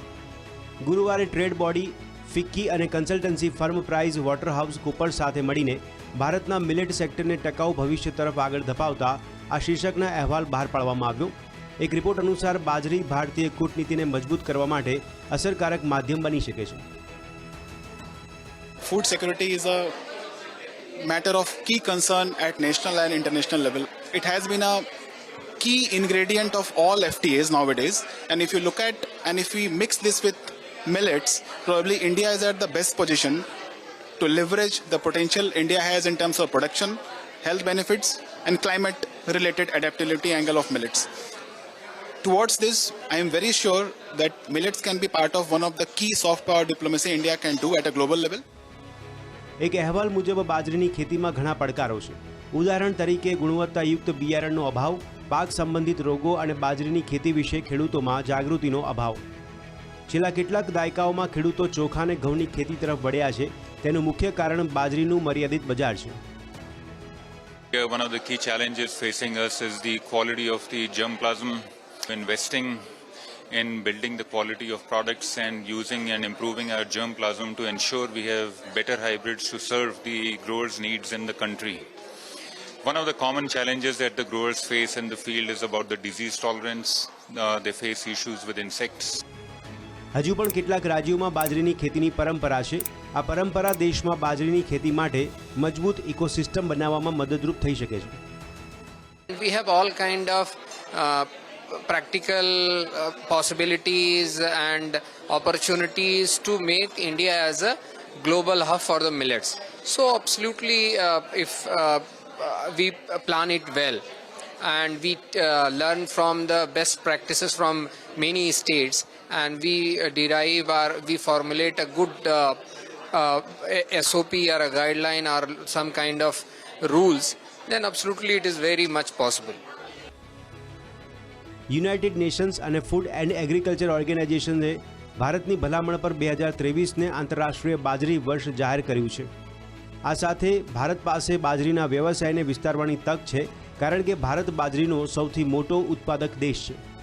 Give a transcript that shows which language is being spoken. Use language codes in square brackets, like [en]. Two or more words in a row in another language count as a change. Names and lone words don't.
[gu] ગુરુવારે [en] trade body [gu] ફિક્કી અને [en] consultancy firm [gu] પ્રાઇઝ વોટરહાઉસ કૂપર સાથે મળીને ભારતના મિલેટ સેક્ટરને ટકાઉ ભવિષ્ય તરફ આગળ ધપાવતા આ શીર્ષકના અહેવાલ બહાર પાડવામાં આવ્યો. એક રિપોર્ટ અનુસાર બાજરી ભારતીય કૂટનીતિને મજબૂત કરવા માટે અસરકારક માધ્યમ બની શકે છે. [en] Food security is a matter of key concern at national and international level. It has been a key ingredient of all FTAs nowadays, and if you look at and if we mix this with millets, probably India is at the best position to leverage the potential India has in terms of production, health benefits and climate related adaptability angle of millets. Towards this, I am very sure that millets can be part of one of the key soft power diplomacy India can do at a global level. [gu] એક અહેવાલ મુજબ બાજરીની ખેતીમાં ઘણા પડકારો છે. ઉદાહરણ તરીકે ગુણવત્તાયુક્ત બિયારણનો અભાવ, પાક સંબંધિત રોગો અને બાજરીની ખેતી વિશે ખેડૂતોમાં જાગૃતિનો અભાવ. છેલ્લા કેટલાક દાયકાઓમાં ખેડૂતો ચોખા અને ઘઉંની ખેતી તરફ વળ્યા છે. તેનું મુખ્ય કારણ બાજરીનું મર્યાદિત બજાર છે. [en] One of the key challenges facing us is the quality of the germplasm. Investing in building the quality of products and using and improving our germplasm to ensure we have better hybrids to serve the growers' needs in the country. One of the common challenges that the growers face in the field is about the disease tolerance. They face issues with insects. [gu] હજુ પણ કેટલાક રાજ્યોમાં બાજરીની ખેતીની પરંપરા છે. આ પરંપરા દેશમાં બાજરીની ખેતી માટે મજબૂત ઇકોસિસ્ટમ બનાવવામાં મદદરૂપ થઈ શકે છે. [en] We have all kind of practical possibilities and opportunities to make India as a global hub for the millets. So absolutely, if we plan it well and we learn from the best practices from many states and we derive or we formulate a good SOP or a guideline or some kind of rules, then absolutely it is very much possible. [gu] યુનાઇટેડ નેશન્સ અને ફૂડ એન્ડ એગ્રીકલ્ચર ઓર્ગેનાઇઝેશને ભારતની ભલામણ પર 2023ને આંતરરાષ્ટ્રીય બાજરી વર્ષ જાહેર કર્યું છે. આ સાથે ભારત પાસે બાજરીના વ્યવસાયને વિસ્તારવાની તક છે, કારણ કે ભારત બાજરીનો સૌથી મોટો ઉત્પાદક દેશ છે.